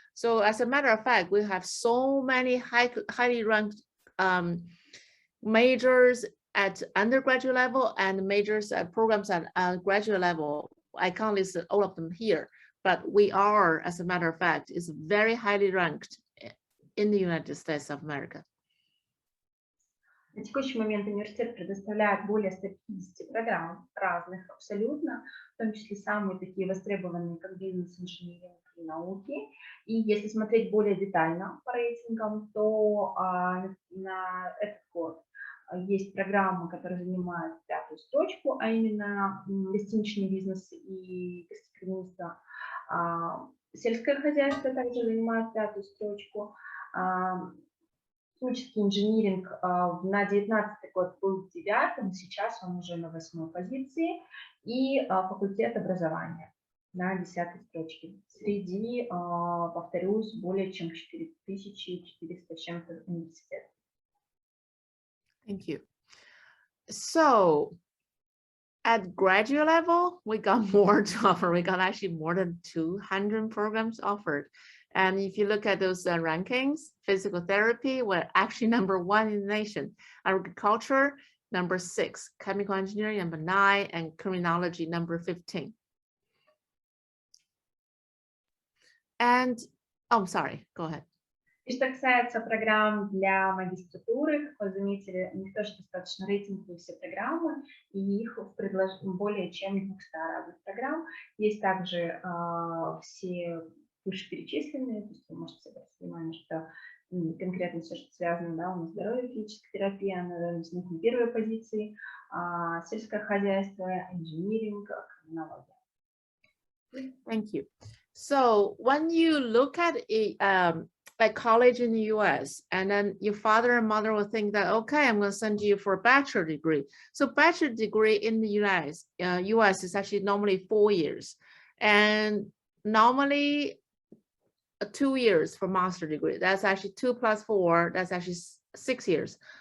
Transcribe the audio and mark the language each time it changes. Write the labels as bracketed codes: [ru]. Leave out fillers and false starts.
[en] So as a matter of fact, we have so many highly ranked majors at undergraduate level and majors at programs at graduate level. I can't list all of them here, but we are, as a matter of fact, is very highly ranked in the United States of America. [ru] На текущий момент университет предоставляет более 150 программ разных абсолютно, в том числе самые такие востребованные, как бизнес, инжиниринг и науки. И если смотреть более детально по рейтингам, то на этот год есть программы, которые занимают 5-ю строчку, а именно гостиничный бизнес и гостеприимство. Сельское хозяйство также занимает 5-ю строчку. Химический инжиниринг на 19 год был 9-м, сейчас он уже на 8-й позиции, и факультет образования на 10-й строчке. Среди, повторюсь, более чем 4400 чем-то университетов. [en] Thank you. So, at graduate level, we got more to offer. We got actually more than 200 programs offered. And if you look at those rankings, physical therapy, we're actually number 1 in the nation. Agriculture, number 6. Chemical engineering, number 9. And criminology, number 15. And, oh, sorry, go ahead. [ru] И что касается программ для магистратуры, как вы заметили, у них тоже достаточно рейтинговые все программы, и их более чем 200 разных программ. Есть также все вышеперечисленные, то есть вы можете обратить внимание, что конкретно все, что связано, да, у нас здоровье, физическая терапия, она занимает на 1-й позиции, сельское хозяйство, инжиниринг, криминология. [en] Thank you. So when you look at a college in the US, and then your father and mother will think that, okay, I'm going to send you for a bachelor degree. So bachelor degree in the US is actually normally 4 years, and normally 2 years for master degree. That's actually 2 + 4, that's actually 6 years.